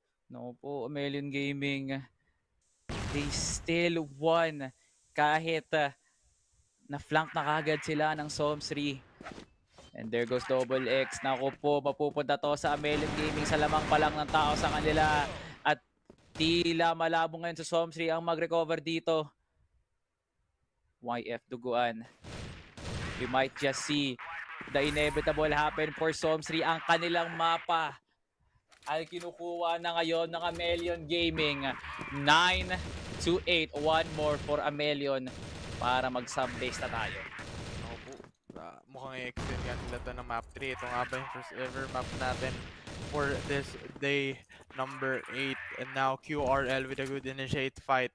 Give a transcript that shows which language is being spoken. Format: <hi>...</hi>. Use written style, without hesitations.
<tl>No po, Amelion Gaming,</tl> <en>they still won</en> <tl>kahit na-flank na kagad sila ng Somsri.</tl> <en>And there goes Double X.</en> <tl>Naku po, mapupunta to sa Amelion Gaming sa lamang pa lang ng tao sa kanila. At tila malabo ngayon sa Somsri ang mag-recover dito. YF duguan.</tl> <en>We might just see the inevitable happen for Somsri.</en> <tl>Ang kanilang mapa ay kinukuha na ngayon ng Amelion Gaming. 9-8.</tl> <en>One more for Amelion</en> <tl>para mag-sub-base na tayo. Opo. Mukhang i-extend nga nila ito ng map 3. Ito nga ba yung first ever map natin</tl> <en>for this day number 8. And now QRL with a good initiate fight.</en>